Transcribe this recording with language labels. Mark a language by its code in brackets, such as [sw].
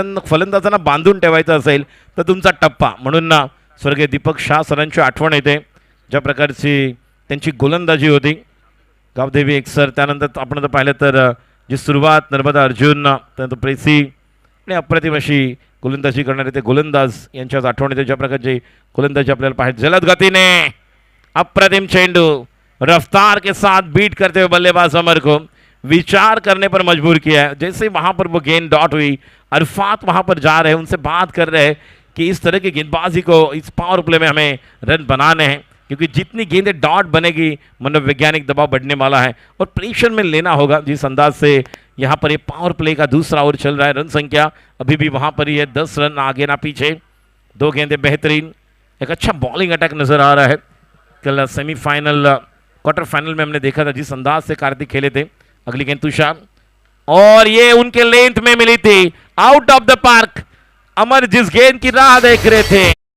[mr] फलंदाजांना बांधून ठेवायचं असेल तर तुमचा टप्पा. म्हणून ना स्वर्गीय दीपक शाह सरांची आठवण येते. ज्या प्रकारची त्यांची गोलंदाजी होती. गावदेवी एक सर, त्यानंतर आपण जर पाहिलं तर जी सुरुवात नर्मदा अर्जुन, त्यानंतर प्रेसी आणि अप्रतिम अशी गोलंदाजी करणारे ते गोलंदाज यांच्याच आठवण येते. ज्या प्रकारची गोलंदाजी आपल्याला पाहिजे. जलद गतीने अप्रतिम चेंडू, [hi] रफ्तार के साथ बीट करते हुए बल्लेबाज अमर को विचार करने पर मजबूर किया है. जैसे वहाँ पर वो गेंद डॉट हुई, अरफात वहाँ पर जा रहे हैं, उनसे बात कर रहे हैं कि इस तरह की गेंदबाजी को इस पावर प्ले में हमें रन बनाने हैं, क्योंकि जितनी गेंदें डॉट बनेगी मनोवैज्ञानिक दबाव बढ़ने वाला है और प्रेशर में लेना होगा. जिस अंदाज से यहाँ पर ये पावर प्ले का दूसरा ओवर चल रहा है, रन संख्या अभी भी वहाँ पर ही है, 10 रन आगे ना पीछे. 2 गेंदें बेहतरीन, एक अच्छा बॉलिंग अटैक नज़र आ रहा है. कल सेमीफाइनल क्वार्टर फाइनल में हमने देखा था जिस अंदाज से कार्तिक खेले थे. अगली गेंद तुषार और ये उनके लेंथ में मिली थी, आउट ऑफ द पार्क. अमर जिस गेंद की राह देख रहे थे